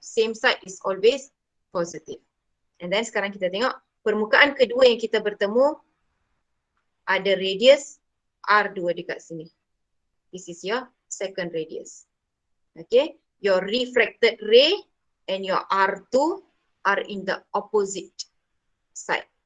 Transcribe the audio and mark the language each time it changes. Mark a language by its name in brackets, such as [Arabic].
[English] Same side is always positive. [Malay] And then sekarang kita tengok permukaan kedua yang kita bertemu ada radius R2 dekat sini. [English] This is your second radius. Okay, your refracted ray and your R2 are in the opposite side.